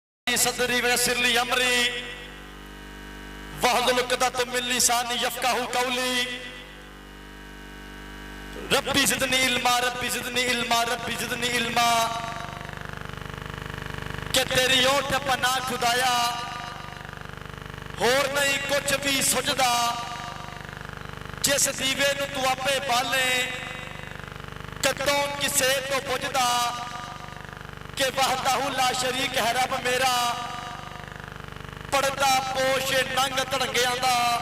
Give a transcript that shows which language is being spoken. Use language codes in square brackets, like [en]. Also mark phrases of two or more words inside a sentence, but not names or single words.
[ar] صدري ويسر لي أمري واحلل عقدة من لساني يفقهوا قولي رب زدني علما رب زدني علما رب زدني علما. [pa] کہ تیری اوٹ پناہ خدایا ہور نہیں کچھ بھی سجھدا جس دیوے نوں تو آپے بالے کدوں کسے تو بجھدا کہ [ar] وحده لا شريك [pa] ہے رب میرا پڑدہ پوش ننگ دھڑنگیاں دا